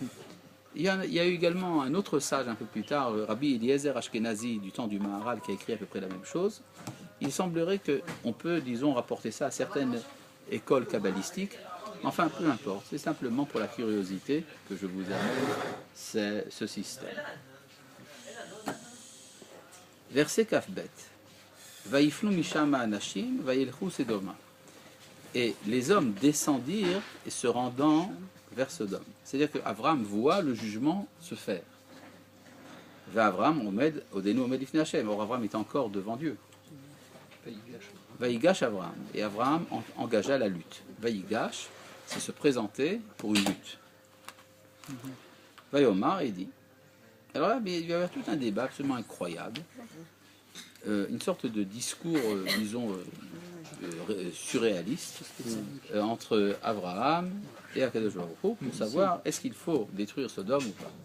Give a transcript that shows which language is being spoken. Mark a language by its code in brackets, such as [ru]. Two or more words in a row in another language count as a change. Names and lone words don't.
[fr] Il y a eu également un autre sage un peu plus tard, Rabbi Eliezer Ashkenazi, du temps du Maharal, qui a écrit à peu près la même chose. Il semblerait qu'on peut, disons, rapporter ça à certaines écoles kabbalistiques. Enfin, peu importe, c'est simplement pour la curiosité que je vous amène ce système. Verset Kafbet. [he] ויפנו משם האנשים, וילכו סדומה. [fr] Et les hommes descendirent et se rendant vers Sodome. C'est-à-dire qu'Abraham voit le jugement se faire. [he] אברהם עודנו עומד לפני השם. [fr] Or, Abraham est encore devant Dieu. [he] ויגש אברהם. [fr] Et Abraham engagea la lutte. Vaïgash, c'est se présenter pour une lutte. Vaïomar, il dit. Alors là, il va y avoir tout un débat absolument incroyable. Une sorte de discours, disons, surréaliste entre Abraham et [he] הקדוש ברוך הוא [fr] pour savoir est-ce qu'il faut détruire Sodome ou pas.